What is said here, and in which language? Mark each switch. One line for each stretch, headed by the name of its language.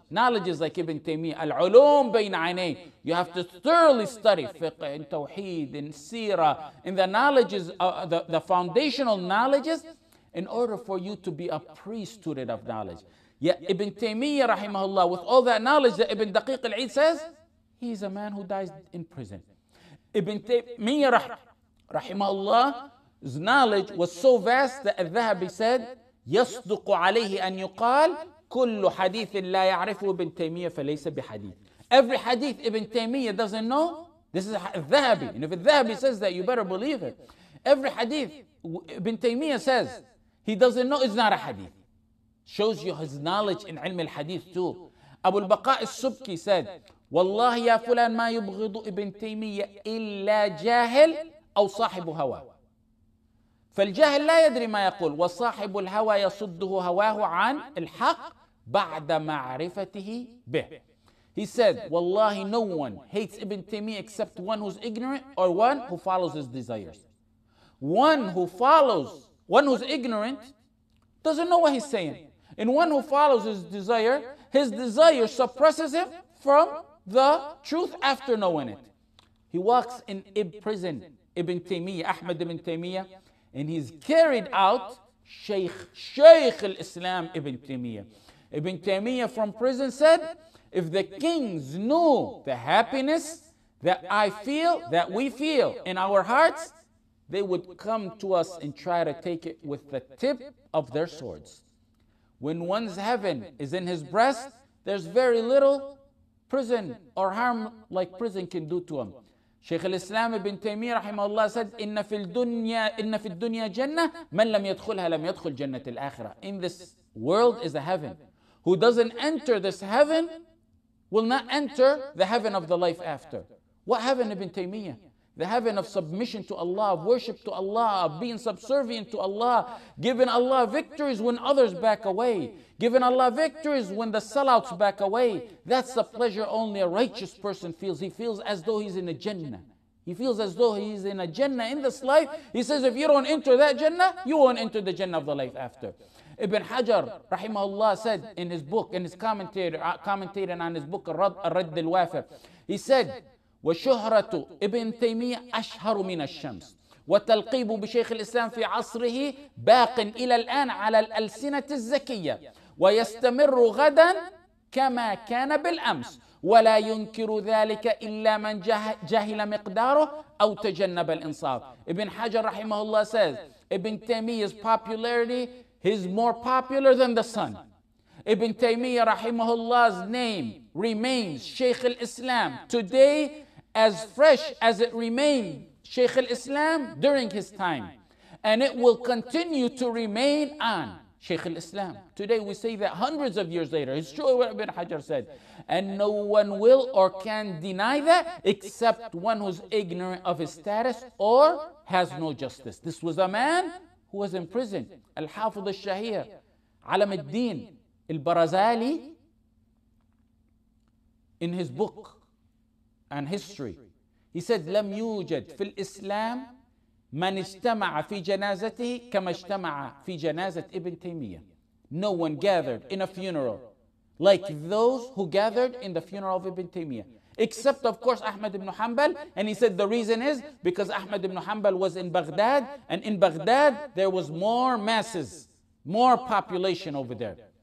English: Knowledge is like Ibn Taymiyyah,
Arabic: al-ulum bayna aynay.
English: You have to thoroughly study fiqh and tawheed and seerah and the knowledges, the foundational knowledges, in order for you to be a pre-student of knowledge. Yet Ibn Taymiyyah rahimahullah, with all that knowledge that Ibn Daqiq al-Eid says, he's a man who dies in prison. Ibn Taymiyyah rahimahullah's knowledge was so vast that al-Dhahabi said,
Arabic: يصدق عليه أن يقال كل حديث لا يعرفه ابن تيمية فليس بحديث.
English: Every hadith Ibn Taymiyyah doesn't know, this is al-Dhahabi. And if al-Dhahabi says that, you better believe it. Every hadith Ibn Taymiyyah says he doesn't know, is not a hadith. Shows you his knowledge in ilm al-hadith too. Abu al-Baqa al-Subki said,
Arabic: والله يا فلان ما يبغض ابن تيمية إلا جاهل أو صاحب هوى. فالجاهل لا يدري ما يقول وصاحب الهوى يصده هواه عن الحق بعد معرفته به.
English: He said, Wallahi, no one hates Ibn Taymiyyah except one who's ignorant or one who follows his desires. One who's ignorant, doesn't know what he's saying. And one who follows his desire suppresses him from the truth after knowing it. He walks in prison, Ibn Taymiyyah, Ahmad ibn Taymiyyah, and he's carried out Shaykh al-Islam Ibn Taymiyyah. Ibn Taymiyyah from prison said, if the kings knew the happiness that we feel in our hearts, they would come to us and try to take it with the tip of their swords. When one's heaven is in his breast, there's very little prison or harm like prison can do to him. Shaykh al-Islam Ibn Taymiyyah rahimahullah said,
Arabic: إن في الدنيا جنة من لم يدخلها لم يدخل جنة الآخرة.
English: In this world is a heaven. Who doesn't enter this heaven will not enter the heaven of the life after. What heaven, Ibn Taymiyyah? The heaven of submission to Allah, of worship to Allah, of being subservient to Allah, giving Allah victories when others back away, giving Allah victories when the sellouts back away. That's the pleasure only a righteous person feels. He feels as though he's in a Jannah. He feels as though he's in a Jannah in this life. He says, if you don't enter that Jannah, you won't enter the Jannah of the life after. Ibn Hajar, rahimahullah, said in his book, in his commentating on his book, Ar-Radd al-Wafir, he said,
Arabic: وشهرة ابن تيمية أشهر من الشمس وتلقيب بشيخ الإسلام في عصره باق إلى الآن على الألسنة الزكية ويستمر غدا كما كان بالأمس ولا ينكر ذلك إلا من جهل مقداره أو تجنب الإنصاف.
English: Ibn Hajar rahimahullah says, Ibn Taymiyyah's popularity is more popular than the sun. Ibn Taymiyyah rahimahullah's name remains Shaykh al-Islam today as fresh as it remained Shaykh al-Islam during his time. And it will continue to remain on Shaykh al-Islam. Today we say that hundreds of years later. It's true what Ibn Hajar said. And no one will or can deny that except one who's ignorant of his status or has no justice. This was a man who was in prison. Al-Hafidh al-Shahir, Alam al-Din al-Barazali, in his book on history, he said,
Arabic: لم يوجد في الإسلام من اجتمع في جنازته كما اجتمع في جنازة ابن تيمية.
English: No one gathered in a funeral like those who gathered in the funeral of Ibn Taymiyyah. Except, of course, Ahmad ibn Hanbal. And he said the reason is because Ahmad ibn Hanbal was in Baghdad. And in Baghdad, there was more masses, more population over there.